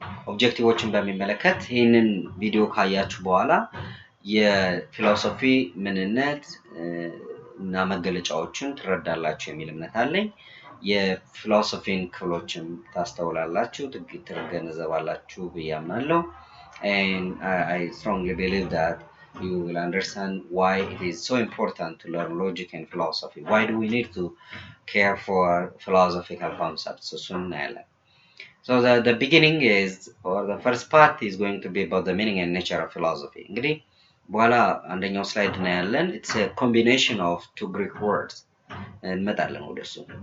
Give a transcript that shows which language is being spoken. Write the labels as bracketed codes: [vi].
[am] ኦብጀክቲቮችን በሚመለከት ይህንን ቪዲዮ ካያችሁ በኋላ የፊሎሶፊ ምንነት እና መገለጫዎችን ትረዳላችሁ የሚል እምነት አለኝ። የፊሎሶፊን ክፍሎችን ታስተውላላችሁ፣ ትገነዘባላችሁ ብዬ አምናለሁ። [en] And I strongly believe that you will understand why it is so important to learn logic and philosophy. Why do we need to care for philosophical concepts? So the beginning is, or the first part is going to be about the meaning and nature of philosophy. [am] እንግዲህ በኋላ አንደኛው ስላይድ ነው ያለን. [en] It's a combination of two Greek words. [am] እንመጣለን ወደሱ.